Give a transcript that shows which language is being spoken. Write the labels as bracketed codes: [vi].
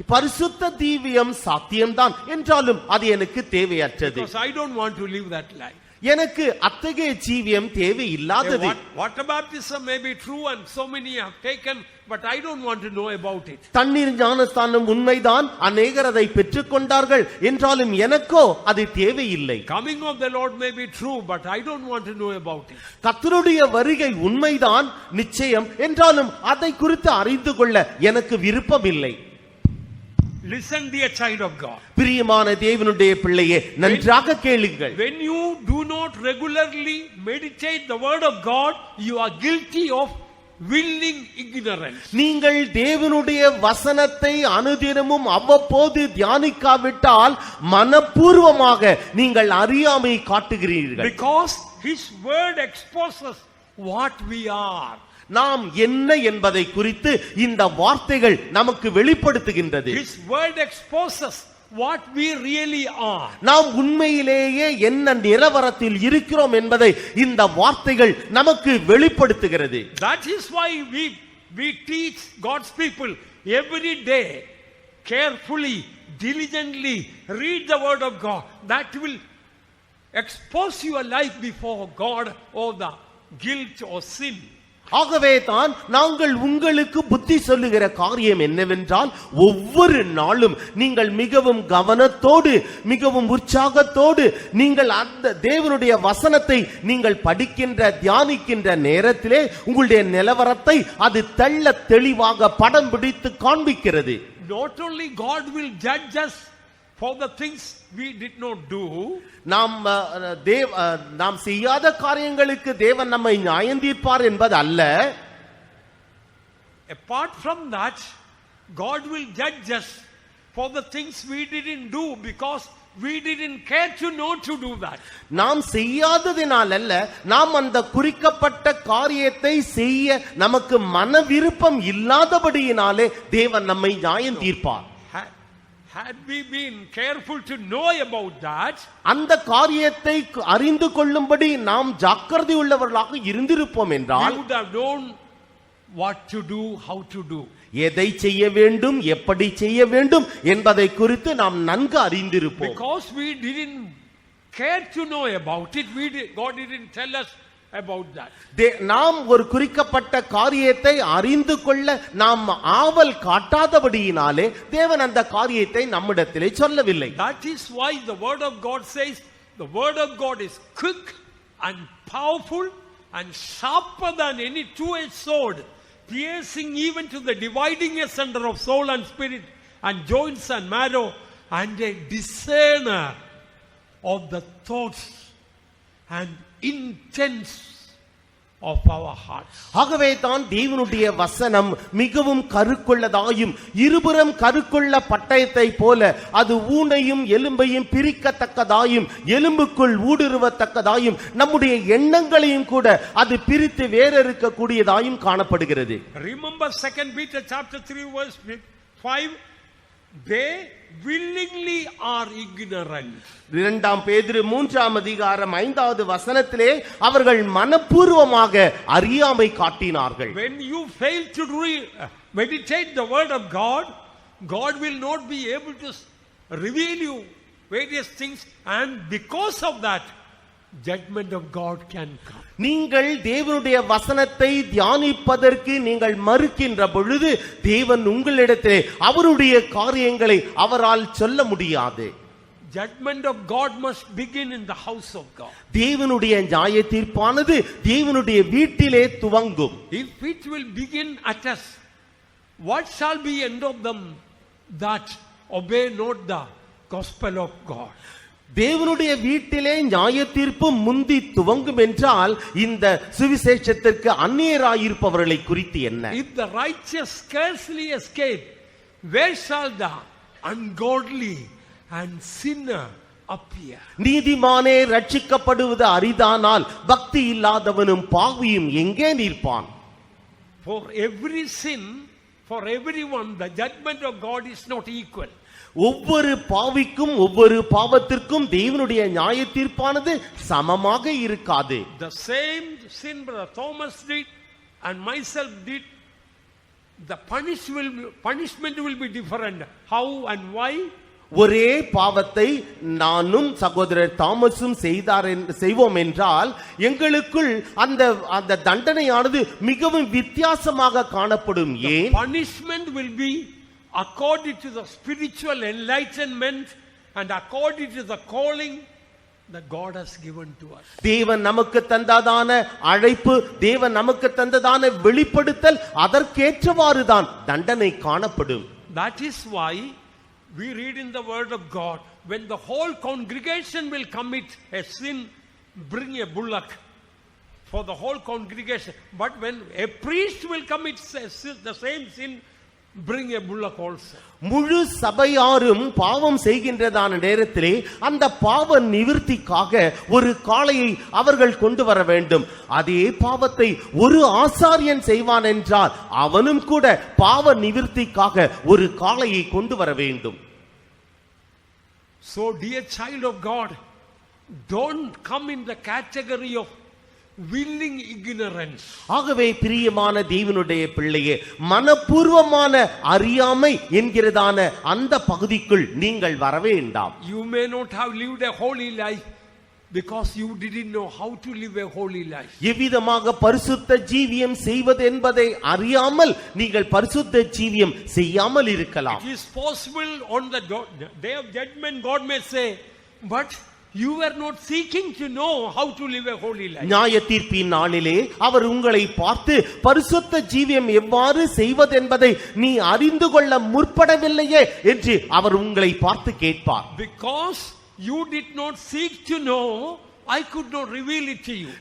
[ta] பரிசுத்த ஜீவியம் சாத்தியம்தான், என்றாலும் அது எனக்கு தேவையற்றது. [en] Because I don't want to live that life. [ta] எனக்கு அத்தகைய ஜீவியம் தேவையில்லாதது. [en] Water baptism may be true and so many have taken, but I don't want to know about it. [ta] தண்ணீர் ஞானஸ்தானம் உண்மைதான், அநேகர் அதை பெற்றுக்கொண்டார்கள், என்றாலும் எனக்கோ அது தேவையில்லை. [en] Coming of the Lord may be true, but I don't want to know about it. [ta] கர்த்தருடைய வருகை உண்மைதான், நிச்சயம், என்றாலும் அதை குறித்து அறிந்து கொள்ள எனக்கு விருப்பம் இல்லை. [en] Listen, dear child of God. [ta] பிரியமான தேவனுடைய பிள்ளையே, நன்றாக கேளுங்கள். [en] When you do not regularly meditate the word of God, you are guilty of willing ignorance. [ta] நீங்கள் தேவனுடைய வசனத்தை அனுதினமும் அவ்வப்போது தியானிக்காவிட்டால் மனப்பூர்வமாக நீங்கள் அறியாமை காட்டுகிறீர்கள். [en] Because his word exposes what we are. [ta] நாம் என்ன என்பதை குறித்து இந்த வார்த்தைகள் நமக்கு வெளிப்படுத்துகின்றது. [en] His word exposes what we really are. [ta] நாம் உண்மையிலேயே என்ன நிலவரத்தில் இருக்கிறோம் என்பதை இந்த வார்த்தைகள் நமக்கு வெளிப்படுத்துகிறது. [en] That is why we teach God's people every day carefully, diligently read the word of God. That will expose your life before God of the guilt or sin. [ta] ஆகவே தான் நாங்கள் உங்களுக்கு புத்தி சொல்லுகிற காரியம் என்னவென்றால், ஒவ்வொரு நாளும் நீங்கள் மிகவும் கவனத்தோடு மிகவும் உற்சாகத்தோடு நீங்கள் அந்த தேவனுடைய வசனத்தை நீங்கள் படிக்கின்ற தியானிக்கின்ற நேரத்திலே உங்களுடைய நிலவரத்தை அது தெள்ள தெளிவாக படம் பிடித்து காண்பிக்கிறது. [en] Not only God will judge us for the things we did not do, [ta] நாம் செய்யாத காரியங்களுக்கு தேவன் நம்மை நியாயம் தீர்ப்பார் என்பது அல்ல. [en] Apart from that, God will judge us for the things we didn't do because we didn't care to know to do that. [ta] நாம் செய்யாததினால் அல்ல, நாம் அந்த குறிக்கப்பட்ட காரியத்தை செய்ய நமக்கு மன விருப்பம் இல்லாதபடியினாலே தேவன் நம்மை நியாயம் தீர்ப்பார். [en] Had we been careful to know about that, [ta] அந்த காரியத்தை அறிந்து கொள்ளும்படி நாம் ஜாக்கிரதை உள்ளவர்களாக இருந்திருப்போம் என்றால், [en] we would have known what to do, how to do. [ta] எதை செய்ய வேண்டும், எப்படி செய்ய வேண்டும் என்பதை குறித்து நாம் நன்கு அறிந்திருப்போம். [en] Because we didn't care to know about it, God didn't tell us about that. [ta] நாம் ஒரு குறிக்கப்பட்ட காரியத்தை அறிந்து கொள்ள நாம் ஆவல் காட்டாதபடியினாலே தேவன் அந்த காரியத்தை நம்மிடத்திலே சொல்லவில்லை. [en] That is why the word of God says the word of God is quick and powerful and sharper than any two-edged sword, piercing even to the dividing asunder of soul and spirit and joints and marrow, and a discerner of the thoughts and intents of our hearts. [ta] ஆகவே தான் தேவனுடைய வசனம் மிகவும் கருக்குள்ளதாயும் இருபுறம் கருக்குள்ள பட்டயத்தை போல அது ஊனையும் எலும்பையும் பிரிக்கத்தக்கதாயும் எலும்புக்குள் ஊடுருவத்தக்கதாயும் நம்முடைய எண்ணங்களையும் கூட அது பிரித்து வேறறுக்க கூடியதாயும் காணப்படுகிறது. [en] Remember 2 Peter chapter 3 verse 5, they willingly are ignorant. [ta] இரண்டாம் பேதுரு 3ஆம் அதிகாரம் 5வது வசனத்திலே அவர்கள் மனப்பூர்வமாக அறியாமை காட்டினார்கள். [en] When you fail to meditate the word of God, God will not be able to reveal you various things, and because of that judgment of God can come. [ta] நீங்கள் தேவனுடைய வசனத்தை தியானிப்பதற்கு நீங்கள் மறுக்கின்ற பொழுது தேவன் உங்களிடத்திலே அவருடைய காரியங்களை அவரால் சொல்ல முடியாது. [en] Judgment of God must begin in the house of God. [ta] தேவனுடைய நியாய தீர்ப்பானது தேவனுடைய வீட்டிலே துவங்கும். [en] If it will begin at us, what shall be end of them that obey not the gospel of God? [ta] தேவனுடைய வீட்டிலே நியாய தீர்ப்பு முந்தி துவங்கும் என்றால் இந்த சுவிசேஷத்திற்கு அந்நியராயிருப்பவர்களை குறித்து என்ன? [en] If the righteous scarcely escape, where shall the ungodly and sinner appear? [ta] நீதிமானே ரட்சிக்கப்படுவது அரிதானால் பக்தி இல்லாதவனும் பாவியும் எங்கே நிற்பான்? [en] For every sin, for everyone, the judgment of God is not equal. [ta] ஒவ்வொரு பாவிக்கும் ஒவ்வொரு பாவத்திற்கும் தேவனுடைய நியாய தீர்ப்பானது சமமாக இருக்காது. [en] The same sin brother Thomas did and myself did, the punishment will be different. How and why? [ta] ஒரே பாவத்தை நானும் சகோதரர் தாமஸும் செய்வோம் என்றால் எங்களுக்குள் அந்த தண்டனையானது மிகவும் வித்தியாசமாக காணப்படும். ஏன்? [en] Punishment will be according to the spiritual enlightenment and according to the calling that God has given to us. [ta] தேவன் நமக்கு தந்ததான அழைப்பு, தேவன் நமக்கு தந்ததான வெளிப்படுத்தல், அதற்கேற்றவாறு தான் தண்டனை காணப்படும். [en] That is why we read in the word of God, when the whole congregation will commit a sin, bring a bullock for the whole congregation. But when a priest will commit the same sin, bring a bullock also. [ta] முழு சபையாரும் பாவம் செய்கின்றதான நேரத்திலே அந்த பாவ நிவிர்த்திக்காக ஒரு காளையை அவர்கள் கொண்டு வர வேண்டும். அதே பாவத்தை ஒரு ஆசாரியன் செய்வான் என்றால் அவனும் கூட பாவ நிவிர்த்திக்காக ஒரு காளையை கொண்டு வர வேண்டும். [en] So dear child of God, don't come in the category of willing ignorance. [ta] ஆகவே பிரியமான தேவனுடைய பிள்ளையே, மனப்பூர்வமான அறியாமை என்கிறதான அந்த பகுதிக்குள் நீங்கள் வர வேண்டாம். [en] You may not have lived a holy life because you didn't know how to live a holy life. [ta] எவ்விதமாக பரிசுத்த ஜீவியம் செய்வது என்பதை அறியாமல் நீங்கள் பரிசுத்த ஜீவியம் செய்யாமல் இருக்கலாம். [en] It is possible on the day of judgment God may say, but you were not seeking to know how to live a holy life. [ta] நியாய தீர்ப்பின் நாளிலே அவர் உங்களை பார்த்து பரிசுத்த ஜீவியம் எவ்வாறு செய்வது என்பதை நீ அறிந்து கொள்ள முற்படவில்லையே என்று அவர் உங்களை பார்த்து கேட்பார். [en] Because you did not seek to know, I could not reveal it to you.